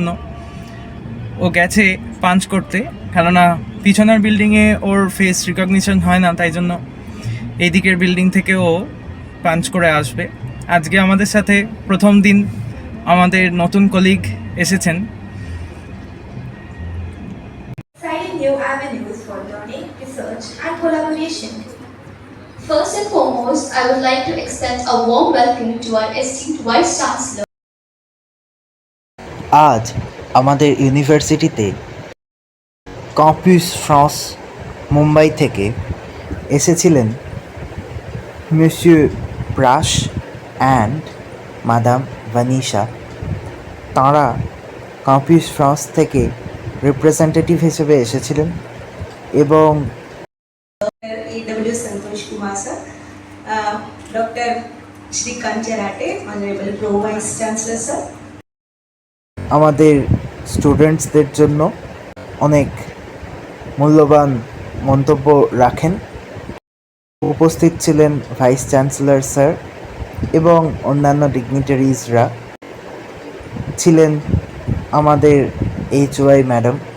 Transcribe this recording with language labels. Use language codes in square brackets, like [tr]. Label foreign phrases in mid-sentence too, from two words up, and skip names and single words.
[bn] ও গেছে পাঞ্চ করতে, কেননা পিছনের বিল্ডিংয়ে ওর [en] face recognition [bn] হয় না, তাই জন্য এই দিকের বিল্ডিং থেকে ও পাঞ্চ করে আসবে। আজকে আমাদের সাথে প্রথম দিন আমাদের নতুন কলিগ এসেছেন। [en] Exciting new avenues for learning, research, and collaboration. First and foremost, I would like to extend a warm welcome to our esteemed Vice Chancellor. [bn] আজ আমাদের ইউনিভার্সিটিতে ক্যাম্পাস ফ্রান্স মুম্বাই থেকে এসেছিলেন মিস্টার ব্রাশ অ্যান্ড মাদাম ভানিশা। তাঁরা ক্যাম্পাস ফ্রান্স থেকে রিপ্রেজেন্টেটিভ হিসেবে এসেছিলেন এবং [en] A.W. Santosh Kumar sir, Dr. Shrikant Cherate, Honorable Pro Vice Chancellor sir. [bn] আমাদের স্টুডেন্টসদের জন্য অনেক মূল্যবান মন্তব্য রাখেন। উপস্থিত ছিলেন ভাইস চ্যান্সেলর স্যার এবং অন্যান্য ডিগনিটারিজরা, ছিলেন আমাদের HY ম্যাডাম।